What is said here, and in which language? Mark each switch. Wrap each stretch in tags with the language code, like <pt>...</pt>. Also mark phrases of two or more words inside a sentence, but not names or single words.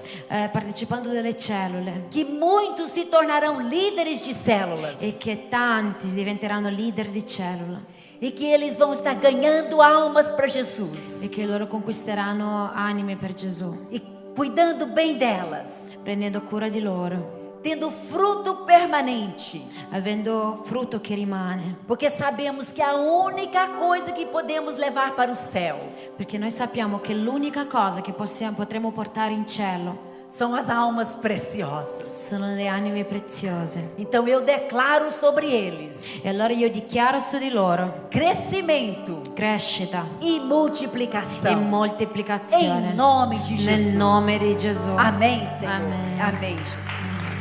<it>partecipando delle cellule</it> <pt>que muitos se tornarão líderes de células</pt> <it>e che tanti diventeranno leader di cellula</it> <pt>e que eles vão estar ganhando almas para Jesus</pt> <it>e che loro conquisteranno anime per Gesù,</it> <pt>e cuidando bem delas,</pt> <it>prendendo cura di loro,</it> <pt>tendo fruto permanente,</pt> <it>avendo frutto che rimane,</it> <pt>porque sabemos que a única coisa que podemos levar para o céu</pt> <it>perché noi sappiamo che l'unica cosa che potremo portare in cielo</it> <pt>são as almas preciosas.</pt> <it>sono le anime preziose.</it> <pt>Então eu declaro sobre eles</pt> <it>E allora io dichiaro su di loro</it> <pt>crescimento</pt> <it>crescita</it> <pt>e</pt> <it>e</it> <pt>multiplicação</pt> <it>moltiplicazione</it> <pt>em nome de Jesus.</pt> <it>nel nome di Gesù.</it> <pt>Amém, Senhor. Amém. Amém, Jesus.</pt>